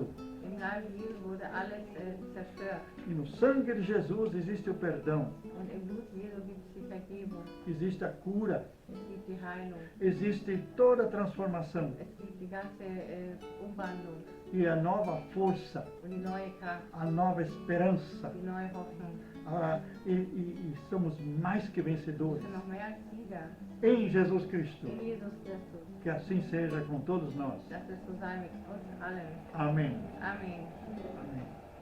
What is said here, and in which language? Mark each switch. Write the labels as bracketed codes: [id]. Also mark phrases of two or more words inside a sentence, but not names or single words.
[de] Im Leib Jesu wurde alles zerstört. [pt] E no sangue de Jesus existe o perdão, [de] Und im Blut Jesu gibt es die Vergebung. [pt] existe a cura, [de] Es gibt die Heilung. [pt] existe toda a transformação [de] Es gibt die ganze Umwandlung [pt] e a nova força, [de] und die neue Kraft, [pt] a nova esperança. [de] die neue Hoffnung. [pt] E somos mais que [de] Wir [pt] vencedores [de] sind noch mehr als Sieger [pt] em Jesus Cristo. [de] in Jesus Christus. [pt] Que assim seja com todos nós. [de] Dass es so sei mit uns allen. [pt] Amém. [de] Amen. [pt] Amém.